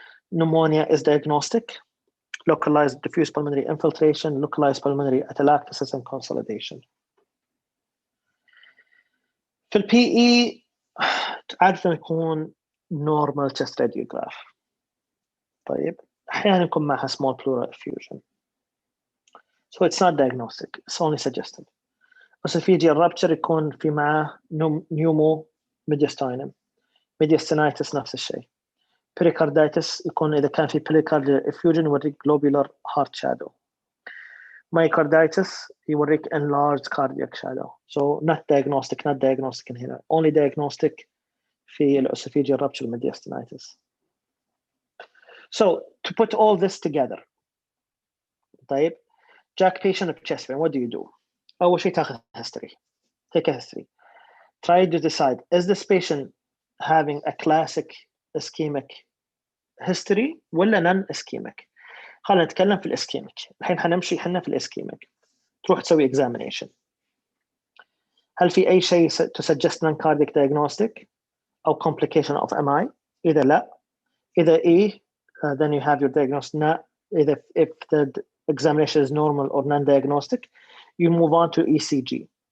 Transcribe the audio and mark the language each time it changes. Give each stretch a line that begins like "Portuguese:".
English: Pneumonia is diagnostic, localized diffuse pulmonary infiltration, localized pulmonary atelectasis and consolidation.
Arabic: في PE عادة يكون
English: normal chest radiograph.
Arabic: طيب أحيانا يكون معها
English: small pleural effusion. So it's not diagnostic, it's only suggestive. esophageal rupture
Arabic: يكون في معه
English: pneumo mediastinum.
Arabic: mediastinitis نفس الشيء.
English: pericarditis
Arabic: يكون إذا كان في
English: pericardial effusion
Arabic: يوريك
English: globular heart shadow. myocarditis
Arabic: يوريك
English: enlarged cardiac shadow. So not diagnostic in here. Only diagnostic
Arabic: في
English: esophageal rupture mediastinitis. So to put all this together,
Arabic: طيب,
English: Jack patient of chest pain, what do you do?
Arabic: أول شيء تاخذ history.
English: Take a history. Try to decide, is this patient having a classic ischemic history
Arabic: ولا
English: non-ischemic؟
Arabic: خلينا نتكلم في الاسكيميك. الحين حنمشي حنا في الاسكيميك. تروح تسوي
English: examination.
Arabic: هل في أي شيء
English: to suggest non-cardiac diagnostic أو complication of MI؟
Arabic: إذا لا، إذا إيه,
English: then you have your diagnosis.
Arabic: لا, إذا
English: if the examination is normal or non-diagnostic, you move on to ECG.